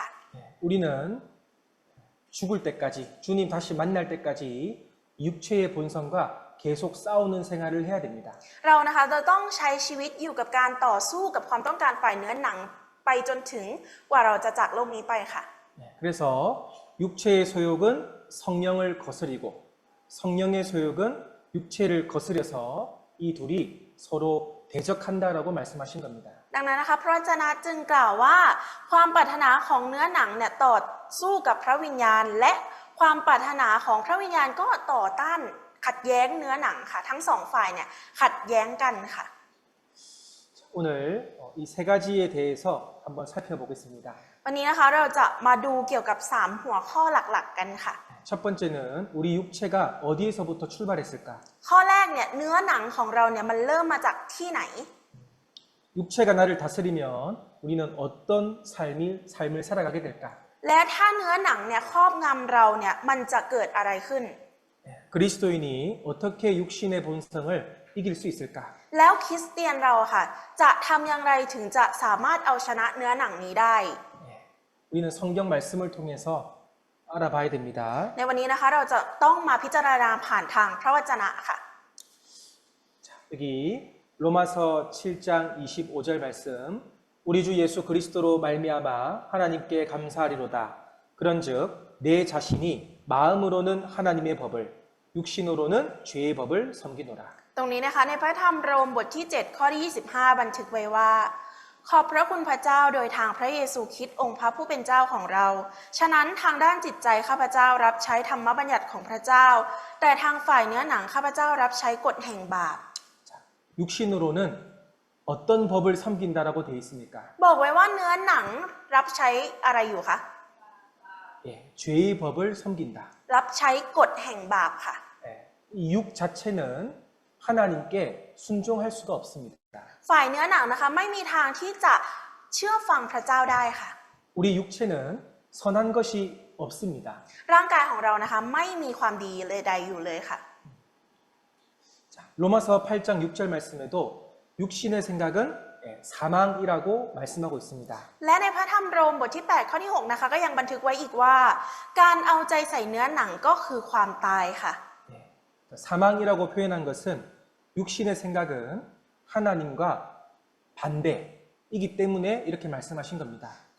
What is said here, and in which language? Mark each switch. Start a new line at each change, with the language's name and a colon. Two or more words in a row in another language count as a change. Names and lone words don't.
Korean: 우리는 죽을 때까지 주님 다시 만날 때까지 육체의 본성과 계속 싸우는 생활을 해야 됩니다.
Thai: เรานะคะจะต้องใช้ชีวิตอยู่กับการต่อสู้กับความต้องการฝ่ายเนื้อหนังไปจนถึงกว่าเราจะจากโลกนี้ไปค่ะ
Korean: 그래서 육체의 소욕은 성령을 거스리고 성령의 소욕은 육체를 거스려서 이 둘이 서로 대적한다라고 말씀하신 겁니다.
Thai: ดังนั้นนะคะพระวจนะจึงกล่าวว่าความปรารถนาของเนื้อหนังเนี่ยต่อสู้กับพระวิญญาณและความปรารถนาของพระวิญญาณก็ต่อต้านขัดแย้งเนื้อหนังค่ะทั้งสองฝ่ายเนี่ยขัดแย้งกันค่ะ
Korean: 오늘 이 세 가지에 대해서 한번 살펴보겠습니다.
Thai: วันนี้นะคะเราจะมาดูเกี่ยวกับ3หัวข้อหลักๆกันค่ะ
Korean: 첫 번째는 우리 육체가 어디에서부터 출발했을까?
Thai: ข้อแรกเนี่ยเนื้อหนังของเราเนี่ยมันเริ่มมาจากที่ไหน
Korean: 육체가 나를 다스리면 우리는 어떤 삶을 살아가게 될까?
Thai: และถ้าเนื้อหนังเนี่ยครอบงำเราเนี่ยมันจะเกิดอะไรขึ้น
Korean: 그리스도인이 어떻게 육신의 본성을 이길 수 있을까?
Thai: แล้วคริสเตียนเราค่ะจะทำอย่างไรถึงจะสามารถเอาชนะเนื้อหนังนี้ได้
Korean: 우리는 성경 말씀을 통해서 알아봐야 됩니다.
Thai: ในวันนี้นะคะเราจะต้องมาพิจารณาผ่านทางพระวจนะค่ะ
Korean: 여기 로마서 7장 25절 말씀 우리 주 예수 그리스도로 말미암아 하나님께 감사하리로다. 그런즉 내 자신이 마음으로는 하나님의 법을 육신으로는 죄의 법을 섬기노라.
Thai: ตรงนี้นะคะในพระธรรมโรมบทที่7ข้อที่25บันทึกไว้ว่าขอบพระคุณพระเจ้าโดยทางพระเยซูคริสต์องค์พระผู้เป็นเจ้าของเราฉะนั้นทางด้านจิตใจข้าพเจ้ารับใช้ธรรมบัญญัติของพระเจ้าแต่ทางฝ่ายเนื้อหนังข้าพเจ้ารับใช้กฎแห่งบาป
Korean: 육신으로는 어떤 법을 섬긴다라고 되어 있습니까?
Thai: บอกไว้ว่าเนื้อหนังรับใช้อะไรอยู่คะ
Korean: 죄의 법을 섬긴다.
Thai: รับใช้กฎแห่งบาปค่ะ
Korean: 이 육 자체는 하나님께 순종할 수가 없습니다.
Thai: ฝ่ายเนื้อหนังนะคะไม่มีทางที่จะเชื่อฟังพระเจ้าได้ค่ะ
Korean: 우리 육체는 선한 것이 없습니다.
Thai: ร่างกายของเรานะคะไม่มีความดีเลยใดอยู่เลยค่ะ
Korean: 로마서 8장 6절 말씀에도 육신의 생각은 사망이라고 말씀하고 있습니다.
Thai: และในพระธรรมโรมบทที่8ข้อที่6นะคะก็ยังบันทึกไว้อีกว่า การเอาใจใส่เนื้อหนังก็คือความตายค่ะ
Korean: 사망이라고 표현한 것은 육신의 생각은 하나님과 반대이기 때문에 이렇게 말씀하신 겁니다.